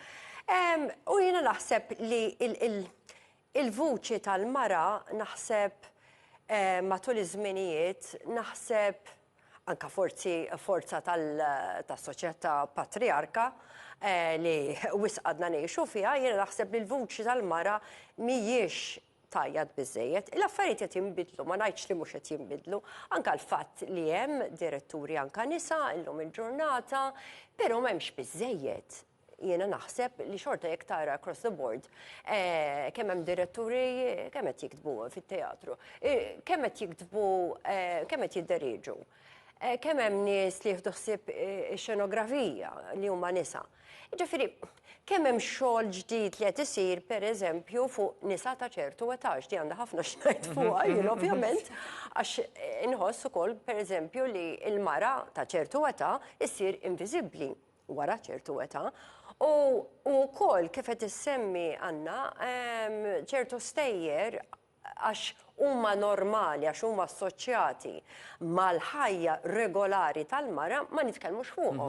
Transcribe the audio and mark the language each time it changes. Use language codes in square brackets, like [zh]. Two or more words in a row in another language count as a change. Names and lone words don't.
[mt] U jiena naħseb li il-vuċi tal-mara naħseb matul iż-żminijiet, naħseb anke forza tas-soċjetà patriarka li wisqadna ngħixu fiha, jiena naħseb li l-vuċi tal-mara mhijiex tajjad biżżejjed. L-affarijiet qed jinbidlu, ma ngħidx li mhux qed jinbidlu, anke l-fatt li hemm diretturi anke nisa illum il-ġurnata, però m'hemmx biżżejjed. Jiena naħseb li xorta jekk tara [en] across the board [mt] kemm hemm diretturi kemm qed jiktbu fit-teatru, kemm qed jiktbu kemm qed jidderieġu, kemm hemm nies li jieħdu ħsieb ix-xenografija li huma nisa. Ġifieri, kemm hemm xogħol ġdid li qed isir pereżempju fuq nisa ta' ċertu etaġ li għandha ħafna x'ngħid fuqha jien ovvjament għax inħoss ukoll pereżempju li l-mara ta' ċertu età issir inviżibbli wara ċertu età u wkoll kif qed issemmi Anna ċertu stejjer għax huma normali, għax huma assoċjati mal-ħajja regolari tal-mara ma nitkellmux fuqhom.